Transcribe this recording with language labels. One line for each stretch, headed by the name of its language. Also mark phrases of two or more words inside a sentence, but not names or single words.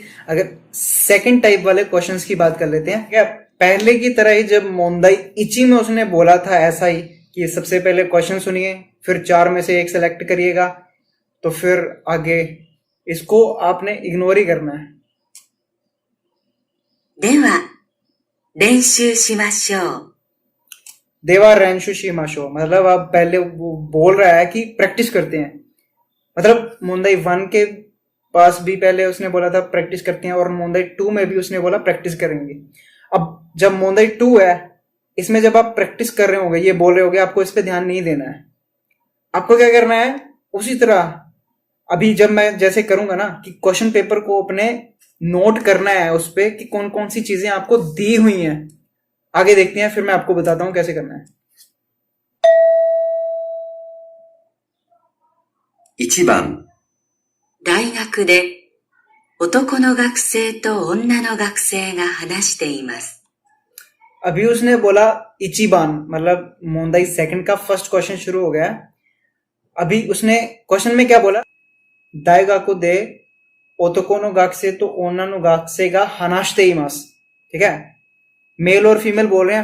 Hindi: अगर
English: second type
Hindi: वाले क्वेश्चंस की बात कर लेते हैं, क्या पहले की तरह ही जब
Japanese: 問題一
Hindi: में उसने बोला था ऐसा ही कि सबसे पहले क्वेश्चन सुनिए, फिर 4 में से एक सेलेक्ट करिएगा, तो फिर आगे इसको आपने इग्नोर ही करना है।
Japanese: では、練習しましょう。では練習しましょう,
Hindi: मतलब आप पहले वो बोल रहा है कि प्रैक्टिस करते हैं, मतलब मोंदाई 1 के पास भी पहले उसने बोला था प्रैक्टिस करते हैं, और मोंदाई 2 में भी उसने बोला प्रैक्टिस करेंगे। अब जब मोंदाई 2 है, इसमें जब आप प्रैक्टिस कर रहे होंगे, ये बोल रहे होंगे, आपको इस पे ध्यान नहीं देना है। आपको क्या करना है, उसी तरह अभी जब मैं जैसे करूंगा ना कि
English: question paper
Hindi: को अपने नोट करना है उस पे कि कौन कौन सी चीजें आपको दी हुई हैं। आगे देखते हैं, फिर मैं आपको बताता हूं कैसे करना है।
Japanese: 1 番、大学で男の学生と女の学生が話しています。
Hindi: अभी उसने बोला इचिबान, मतलब मोंदाई सेकंड का
English: first question
Hindi: शुरू हो गया। अभी उसने क्वेश्चन में क्या बोला,
Japanese: 大学で男の学生と女の学生が話しています,
Hindi: ठीक है, मेल और फीमेल बोल रहे हैं।